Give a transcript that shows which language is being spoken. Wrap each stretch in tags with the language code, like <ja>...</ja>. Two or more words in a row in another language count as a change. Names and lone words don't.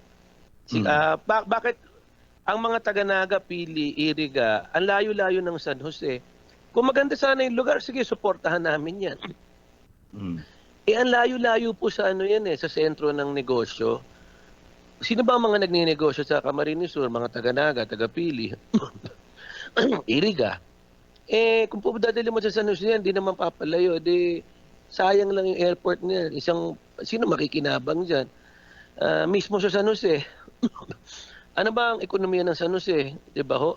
<tl>Bakit ang mga taga-Naga, Pili, Iriga, ang layo-layo ng San Jose? Kung maganda sana yung lugar, sige, suportahan namin yan. Ang layo-layo po sa yan sa sentro ng negosyo. Sino ba ang mga nagninegosyo sa Camarines Sur? Mga taga-Naga, taga-Pili, Iriga. Kung dadali mo sa San Jose yan, di naman papalayo. Sayang lang yung airport niya. Sino makikinabang dyan? Mismo sa San Jose. Ano ba ang ekonomiya ng San Jose? Diba ho?</tl>